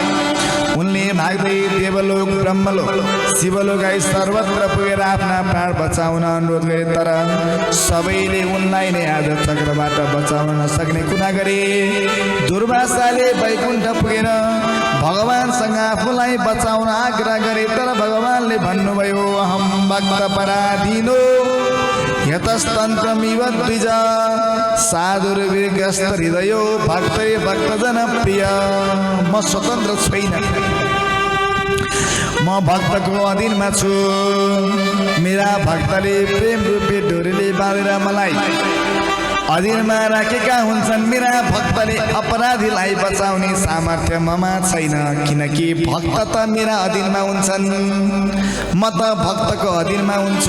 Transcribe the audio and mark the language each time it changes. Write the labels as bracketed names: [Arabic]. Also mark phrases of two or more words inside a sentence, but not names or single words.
[Nepali] उनले भाग्दै देवलोक, ब्रह्मलोक, शिवलोक आई सर्वत्र पुगेर आफ्ना प्राण बचाउन अनुरोध गरे। तर सबैले उनलाई नै आज चक्रबाट बचाउन नसक्ने कुरा गरे। दुर्वासाले वैकुण्ठ पुगेर भगवानसँग आफूलाई बचाउन आग्रह गरे। तर भगवानले भन्नुभयो, [Sanskrit] अहम भक्त पराधीनो यतस्तन्त्रमिव द्विज साधुर्विग्रस्त हृदयो भक्तै भक्तजन प्रिय। [Nepali] म स्वतन्त्र छैन, म भक्तको अधीनमा छु। मेरा भक्तले प्रेम रूपी डोरीले बाँधेर मलाई अधीनमा राखेका हुन्छन्। मेरा भक्तले अपराधीलाई बचाउने सामर्थ्य ममा छैन, किनकि भक्त त मेरा अधीनमा हुन्छन्, म त भक्तको अधीनमा हुन्छु।